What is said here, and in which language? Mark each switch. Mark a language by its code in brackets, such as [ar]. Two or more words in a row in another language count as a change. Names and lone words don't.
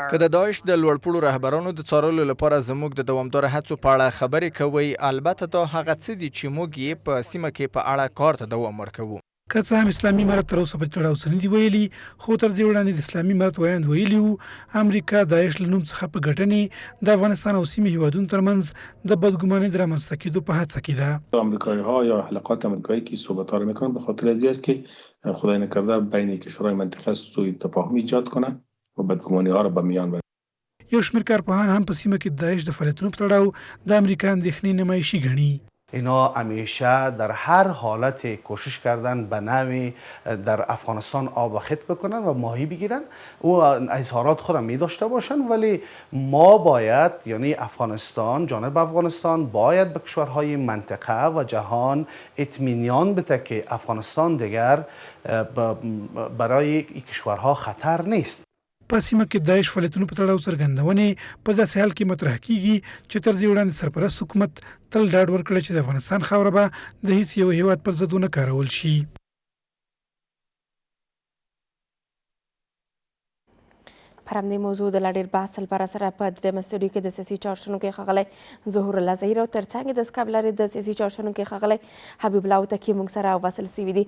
[ps] که د داعش د لوړپوړو رهبرانو د څارلو لپاره زموږ د دوامداره هڅو په اړه خبرې کوئ، البته دا هغه څه دي چې موږ یې په سیمه کې په اړه کار ته دوام ورکوو. که څه هم اسلامي امارت تر اوسه په تړاو څه نه دي ویلي، خو تر دې وړاندې د اسلامي امارت ویاند ویلي وو امریکا داعش له نوم څخه په ګټنې د افغانستان او سیمې هېوادونو ترمنځ د بدګمانۍ د رامنځته کېدو په هڅه کې ده. [fa] آمریکایی‌ها یا حلقات آمریکایی که صحبت‌ها رو میکنن به خاطر ازی است که خدای نکرده بین کشورهای منطقه سوء تفاهم ایجاد کنن و بدګمانی‌ها رو به میان ببرن. [ps] یو شمېر کارپوهان هم په سیمه کې د داعش د فعالیتونو په تړاو د امریکا اندېښنې نمایشي ګڼي. [fa] اینا همیشه در هر حالت کوشش کردن به نوعی در افغانستان آب و خط بکنن و ماهی بگیرن و اظهارات خودم می داشته باشن، ولی ما باید یعنی افغانستان جانب افغانستان باید به کشورهای منطقه و جهان اطمینان بده که افغانستان دیگر برای این کشورها خطر نیست. [ps] په سیمه کې د داعش فعالیتونو په تړاو څرګندونې په داسې حال کې مطرح کیږي چې تر دې وړاندې سرپرست حکومت تل ډاډ ورکړی چې د افغانستان خاوره به د هیڅ یو هیواد پر ضد ونه کارول شي. پر همدې موضوع د لا ډېر بحث لپاره سره په درېیمه سټوډیو کې د سیاسي چارشنونکي ښاغلی ظهور الله ظهیر او تر څنګ د سکایپ لارې د سیاسي چارشنونکي ښاغلی حبیب الله هوتکی موږ سره وصل سوي دي.